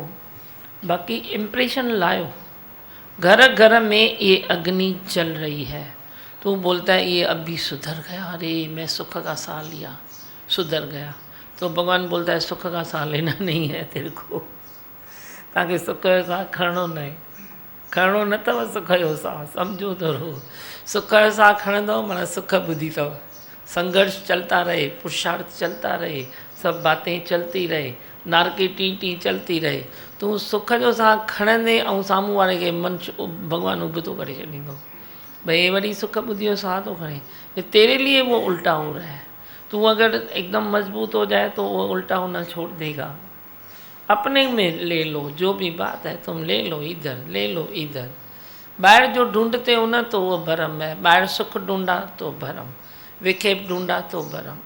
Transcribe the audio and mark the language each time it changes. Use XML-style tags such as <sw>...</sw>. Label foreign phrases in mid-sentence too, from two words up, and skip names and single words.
<sd>बाकी इम्प्रेशन लायो।</sd> <hi>घर घर में ये अग्नि चल रही है, तो बोलता है ये अभी सुधर गया, अरे मैं सुख का साह लिया, सुधर गया। तो भगवान बोलता है सुख का साह लेना नहीं है तेरे को, ताकि</hi> <sd>सुख जो साह खणो न आहे, खणो न अथव सुख जो साह, सम्झो तो रहो। सुख जो साह खणंदव माना सुख ॿुधी अथव।</sd> <hi>संघर्ष चलता रहे, पुरुषार्थ चलता रहे, सब बातें चलती रहे, नारकी टी टी चलती रहे,</hi> <sd>तूं सुख जो साह खणंदे ऐं साम्हूं वारे खे मनु भॻवानु उबितो करे छॾींदो। भाई ये वरी सुख ॿुधी जो साह तो खणे,</sd> <hi>ये तेरे लिए वो उल्टा हो रहा है। तू अगर एकदम मजबूत हो जाए तो वो उल्टा होना छोड़ देगा। अपने में ले लो, जो भी बात है तुम ले लो, इधर ले लो, इधर। बाहर जो ढूंढते हो ना तो वो भरम है, बाहर सुख ढूंढा तो भरम, विखेप ढूंढा तो भरम।</hi>